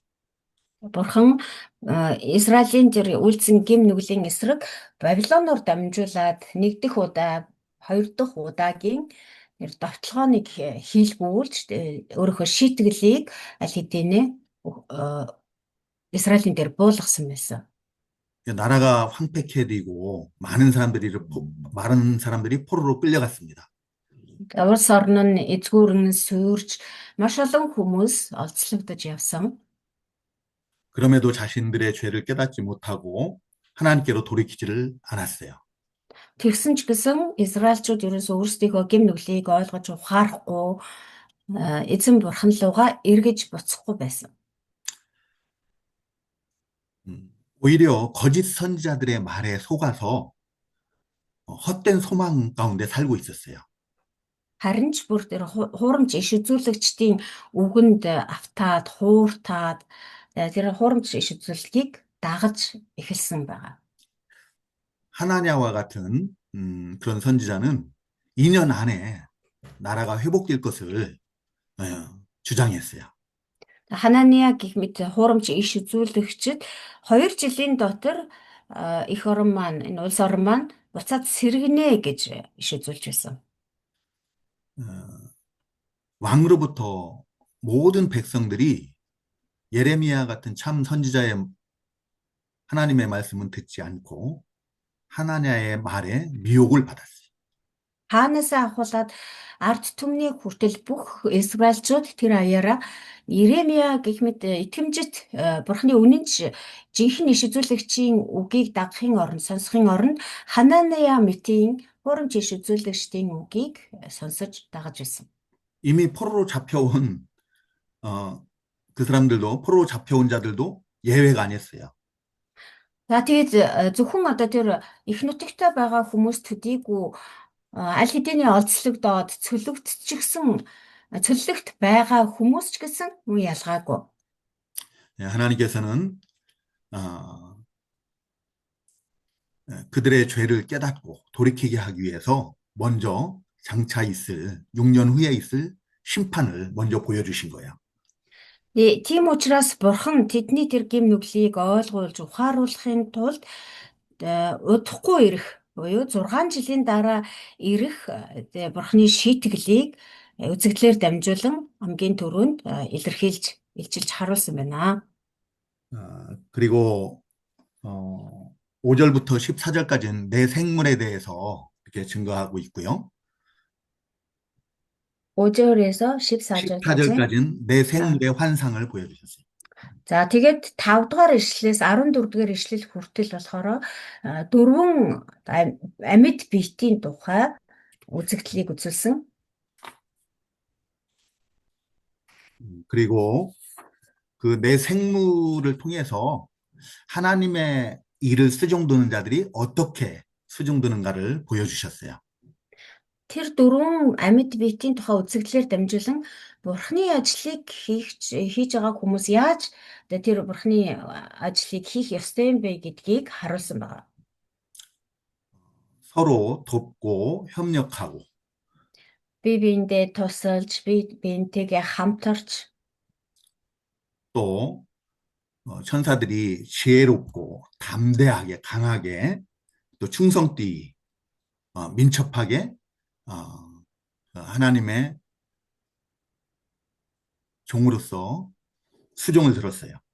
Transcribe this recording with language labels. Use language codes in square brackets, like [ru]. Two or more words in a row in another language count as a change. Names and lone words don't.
[mn] Бурхан Израилийн тэр үйлцэн гим нүглийн эсрэг Бабилоноор дамжуулаад нэг дэх удаа, хоёр дахь удаагийн тэр довтлогооныг хийлгүүлж өөрийнхөө шийтгэлийг аль хэдийнэ Израилийн дээр буулгасан байсан. [ko] 나라가 황폐케되고 많은 사람들이 포로로 끌려갔습니다. [mn] Улс орн нь эзгүүрэн сүрж маш олон хүмүүс олзлогдож явсан. [ko] 그럼에도 자신들의 죄를 깨닫지 못하고 하나님께로 돌이키지를 않았어요. [mn] Тэгсэн ч гэсэн Израильчууд ерөөсөө өөрсдийнхөө гим нүглийг ойлгож ухаарахгүй эзэн бурхан руугаа эргэж буцахгүй байсан. [ko] 오히려 거짓 선지자들의 말에 속아서 헛된 소망 가운데 살고 있었어요. [mn] Харин ч бүр тэр хуурамч иш үзүүлэгчдийн үгэнд автаад, хууртаад тэр хуурамч иш үзүүлгийг дагаж эхэлсэн байгаа. [ko] 하나냐와 같은 그런 선지자는 2년 안에 나라가 회복될 것을 주장했어요. [mn] Ханания гэх мэт хуурамч иш үзүүлэгчид 2 жилийн дотор эх орон маань энэ улс орон маань буцаад сэргэнэ гэж иш үзүүлж байсан. [ko] 왕으로부터 모든 백성들이 예레미야 같은 참 선지자의 하나님의 말씀은 듣지 않고 하나냐의 말에 미혹을 받았어요. [mn] Хаанасаа ахуулаад ард түмний хүртэл бүх Израильчууд тэр аяараа Иремья гэх мэт итгэмжит бурхны үнэнч жинхэнэ иш үзүүлэгчийн үгийг дагахын оронд сонсохын оронд Хананая мэтийн хуурамч иш үзүүлэгчдийн үгийг сонсож дагаж байсан. [ko] 이미 포로로 잡혀온 그 사람들도 포로로 잡혀온 자들도 예외가 아니었어요. [mn] За тэгээд зөвхөн одоо тэр их нутагтаа байгаа хүмүүс төдийгүй аль хэдийн олзлогдоод цөлөгт байгаа хүмүүс ч гэсэн үе ялгаагүй. [ko] 하나님께서는 그들의 죄를 깨닫고 돌이키게 하기 위해서 먼저 장차 있을 6년 후에 있을 심판을 먼저 보여주신 거예요. [mn] Тийм учраас бурхан тэдний тэр гим нүглийг ойлгуулж ухааруулахын тулд удахгүй ирэх буюу 6 жилийн дараа ирэх бурханы шийтгэлийг үзэгдлээр дамжуулан хамгийн түрүүнд илэрхийлж илчилж харуулсан байна. [ko] 그리고 5절부터 14절까지는 내 생물에 대해서 이렇게 증거하고 있고요. 5절에서 14절까지 14절까지는 내 생물의 환상을 보여주셨어요. [mn] За тэгээд 5 дугаар ишлэлээс 14 дугаар ишлэл хүртэл болохоор дөрвөн амьд биетийн тухай үзэгдлийг үзүүлсэн. [ko] 그리고 그 내 생물을 통해서 하나님의 이를 수종드는 자들이 어떻게 수종드는가를 보여주셨어요. [mn] Тэр дөрвөн амьд биетийн тухай үзэгдлээр дамжуулан Бурхны ажлыг хийж байгаа хүмүүс яаж тэр Бурхны ажлыг хийх ёстой юм бэ гэдгийг харуулсан байна. [ko] 서로 돕고 협력하고 [mn] Бие биендээ тусалж, бие биентэйгээ хамтарч [ko] 또 천사들이 지혜롭고 담대하게 강하게 또 충성되이 민첩하게 하나님의 종으로서 수종을 들었어요.